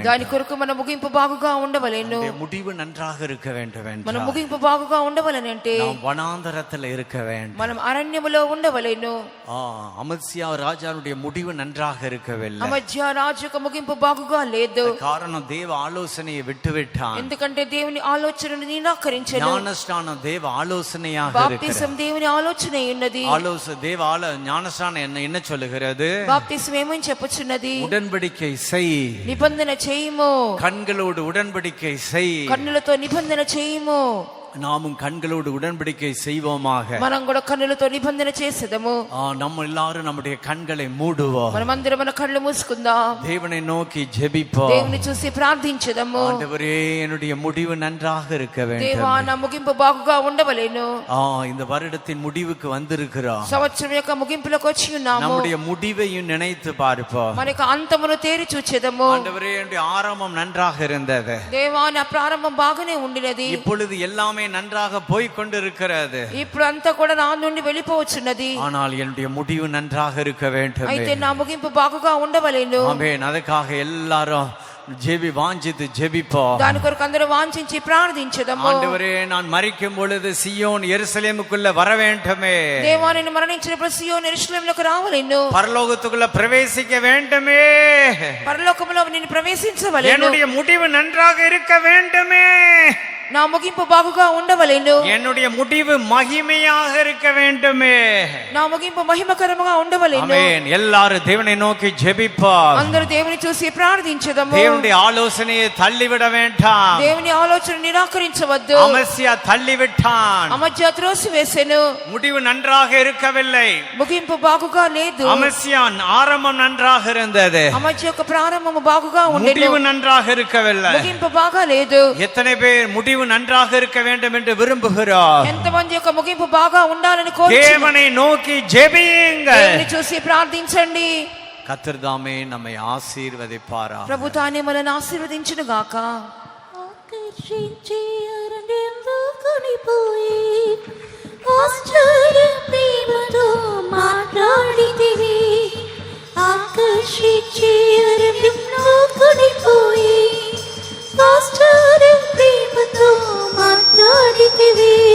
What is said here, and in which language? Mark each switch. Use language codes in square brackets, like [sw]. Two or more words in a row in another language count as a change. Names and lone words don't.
[te] దాని కొరకు మన ముగింపు బాగుగా ఉండవలెను. [ta] முடிவு நன்றாக இருக்க வேண்டும். [te] మన ముగింపు బాగుగా ఉండవలనంటే [ta] நாம் வனாந்தரத்தில் இருக்க வேண்டும். [te] మనం అరణ్యములో ఉండవలెను. [ta] அமத்சியா ராஜாவுடைய முடிவு நன்றாக இருக்கவில்லை. [te] అమధ్య రాజు యొక్క ముగింపు బాగుగా లేదు. [ta] காரணம் தேவ ஆலோசனையை விட்டுவிட்டான். [te] ఎందుకంటే దేవుని ఆలోచనను నిరాకరించెను. [ta] ஞானஸ்நானம் தேவ ஆலோசனையாக [te] బాప్తిసం దేవుని ఆలోచనే ఉన్నది. [ta] ஞானஸ்நானம் என்ன சொல்லுகிறது? [te] బాప్తిసం ఏమని చెప్పుచున్నది? [ta] உடன்படிக்கை செய், [te] నిబంధన చేయము. [ta] கண்களோடு உடன்படிக்கை செய், [te] కన్నులతో నిబంధన చేయము. [ta] நாமும் கண்களோடு உடன்படிக்கை செய்வோமாக. [te] మనం కూడా కన్నులతో నిబంధన చేసేదము. [ta] நம்ம எல்லாரும் நம்முடைய கண்களை மூடுவோம். [te] మనమందరం మన కళ్ళు మూసుకుందాం. [ta] தேவனை நோக்கி ஜெபிப்போம். [te] దేవుని చూసి ప్రార్థించదము. [ta] ஆண்டவரே, என்னுடைய முடிவு நன்றாக இருக்க வேண்டும். [te] దేవా, నా ముగింపు బాగుగా ఉండవలెను. [ta] இந்த வருடத்தின் முடிவுக்கு வந்திருக்கிறோம். [te] సంవత్సరం యొక్క ముగింపులోకి వచ్చి ఉన్నాము. [ta] நம்முடைய முடிவையும் நினைத்து பார்ப்போம். [te] మన యొక్క అంతమును తేరి చూచెదము. [ta] ஆண்டவரே, என்னுடைய ஆரம்பம் நன்றாக இருந்தது. [te] దేవా, నా ప్రారంభం బాగానే ఉండినది. [ta] இப்பொழுது எல்லாமே நன்றாக போய் கொண்டிருக்கிறது. [te] ఇప్పుడు అంతా కూడా నా నుండి వెళ్ళిపోవచ్చున్నది. [ta] ஆனால் என்னுடைய முடிவு நன்றாக இருக்க வேண்டும். [te] అయితే నా ముగింపు బాగుగా ఉండవలెను. [ta] ஆமென். அதுக்காக எல்லாரும் வாஞ்சித்து ஜெபிப்போம். [te] దాని కొరకు అందరూ వాంఛించి ప్రార్థించదము. [ta] ஆண்டவரே, நான் மரிக்கும் பொழுது சியோன் எருசலேமுக்குள்ள வர வேண்டுமே. [te] దేవా, నేను మరణించినప్పుడు సియోను యెరూషలేములోకి రావలెను. [ta] பரலோகத்துக்குள்ள பிரவேசிக்க வேண்டுமே. [te] పరలోకములో నేను ప్రవేశించవలెను. [ta] என்னுடைய முடிவு நன்றாக இருக்க வேண்டுமே. [te] నా ముగింపు బాగుగా ఉండవలెను. [ta] என்னுடைய முடிவு மகிமையாக இருக்க வேண்டுமே. [te] నా ముగింపు మహిమకరముగా ఉండవలెను. [ta] ஆமென். எல்லாரும் தேவனை நோக்கி ஜெபிப்போம். [te] అందరూ దేవుని చూసి ప్రార్థించదము. [ta] தேவனுடைய ஆலோசனையை தள்ளிவிட வேண்டாம். [te] దేవుని ఆలోచన నిరాకరించవద్దు. [ta] அமத்சியா தள்ளிவிட்டான். [te] అమధ్య త్రోసివేసెను. [ta] முடிவு நன்றாக இருக்கவில்லை. [te] ముగింపు బాగుగా లేదు. [ta] அமத்சியா ஆரம்பம் நன்றாக இருந்தது. [te] అమధ్య యొక్క ప్రారంభము బాగుగా ఉండెను. [ta] முடிவு நன்றாக இருக்கவில்லை. [te] ముగింపు బాగా లేదు. [ta] எத்தனை பேர் முடிவு நன்றாக இருக்க வேண்டும் என்று விரும்புகிறோம்? [te] ఎంతమంది యొక్క ముగింపు బాగా ఉండాలని కోరుచున్నారు? [ta] தேவனை நோக்கி ஜெபியுங்கள். [te] దేవుని చూసి ప్రార్థించండి. [ta] கர்த்தர் தாமே நம்மை ஆசீர்வதிப்பாராக. [te] ప్రభు తానే మనల్ని ఆశీర్వదించును గాక. ఆకర్షించి అరణ్యంలో కొనిపోయి ఆశ్చర్య ప్రేమతో మాట్లాడితివి. ఆకర్షించి అరణ్యంలో కొనిపోయి ఆశ్చర్య ప్రేమతో మాట్లాడితివి.